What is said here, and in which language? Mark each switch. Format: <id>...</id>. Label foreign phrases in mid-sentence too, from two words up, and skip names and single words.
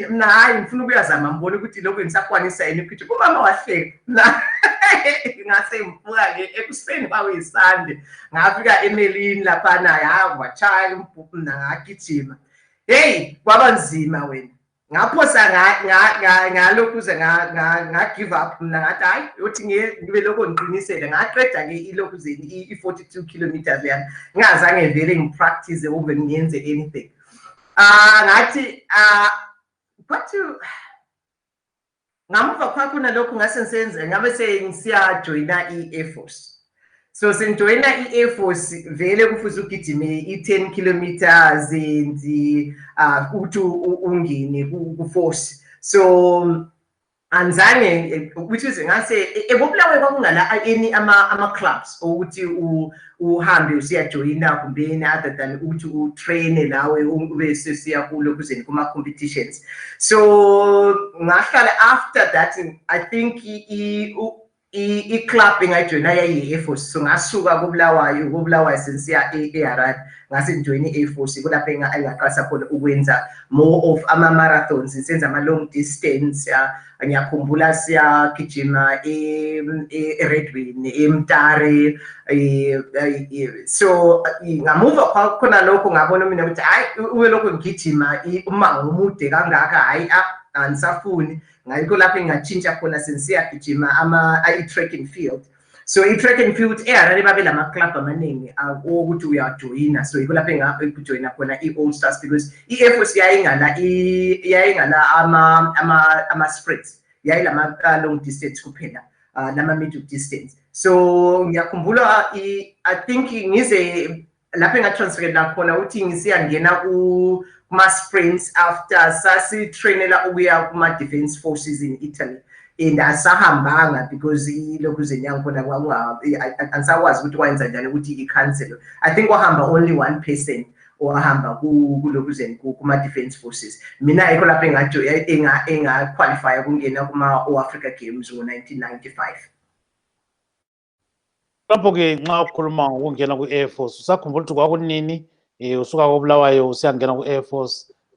<nd>Mina hayi ngifuna ukuyazama ngibone ukuthi lokho ngisakwanisa yini ukugijima. Umama wahleka. Ngase ngivuka ke ekuseni kwakuyisande ngafika eMelini lapha na wachaya impuphu ngagijima. Hey, kwaba nzima wena. Ngaphosa ngalokhuze</nd> <en>give up</en> <nd>mina ngathi hayi uthi ngibe lokho ngiqinisele ngaqeda ke ilokhuzeni i42 kilometers yami ngazange vele ngipractice ube ngiyenze anything. Ngathi but ngamuva kwakhona lokho ngase ngisenze ngabe sengisiya joina i-Air Force. So sengijoina i-Air Force vele kufuze ugijime i10 kilometers ukuthi ungene ku-force. So anzange,</nd> <en>which is</en> <nd>ngase eBulawayo kwakungala any ama clubs ukuthi uhambe usiyajoina kumbeni</nd> <en>other than</en> <nd>ukuthi utrain lawe ube sesiya kulo kuzeni kuma competitions. So ngahlala</nd> <en>after that, I think</en> <nd>i-club engajoina yayi-Air Force. So ngasuka kuBulawayo sensiya eHarare ngase ngijoina i-Air Force kulapho engaqasa khona ukwenza</nd> <en>more of</en> <nd>ama-marathons, senza ama-</nd> <en>long distance.</en> <nd>Ngiyakhumbula siyagijima eRedwini, eMtare. So ngamuva khona lokho ngabona mina ukuthi hayi ube lokho ngigijima umango omude kangaka, hayi anisafuni. Ngayikho lapho engatshintsha khona sensiyagijima i-</nd> <en>track and field.</en> <nd>So i-</nd> <en>track and field</en> <nd>eHarare babe lama club amaningi ukuthi uyajoina. So yikho lapho engajoina khona i-All Stars, because i-Air Force yayingala ama sprints, yayilama</nd> <en>long distance</en> <nd>kuphela, nama</nd> <en>middle distance.</en> <nd>So ngiyakhumbula</nd> <en>I think</en> <nd>ngize lapho engatransferela khona uthi ngisiyangena kuma sprints after sasitrainela ukuya kuma</nd> <en>defense forces in Italy.</en> <nd>And asahambanga because ilokhuzeni yangikhona ansakwazi ukuthi wayenza njani ukuthi i-cancel.</nd> <en>I think</en> <nd>wahamba</nd> <en>only one person</en> <nd>ohamba kulokhuzeni kuma</nd> <en>defense forces.</en> <nd>Mina ayikho lapho enga-qualify ukungena kuma Africa Games ngo-1995. Lapho ke nxa ukhuluma ngokungena ku-Air Force usakhumbula ukuthi kwakunini usuka koBulawayo usiyangena ku-Air Force?</nd>